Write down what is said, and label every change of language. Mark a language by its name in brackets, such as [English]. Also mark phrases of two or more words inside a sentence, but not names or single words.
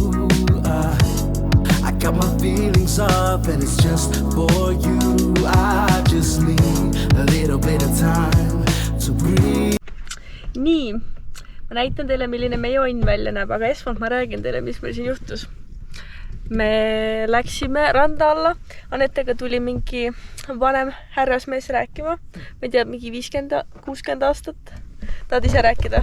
[English] I got my feelings up and it's just for you. I just need a little bit of time to breathe. [Estonian] Nii, ma näitan teile, milline meie õnn välja näeb, aga esmalt ma räägin teile, mis meil siin juhtus. Me läksime randa alla, Anetega tuli mingi vanem härrasmees rääkima. Ma ei tea, mingi 50-60 aastat. Tahad ise rääkida?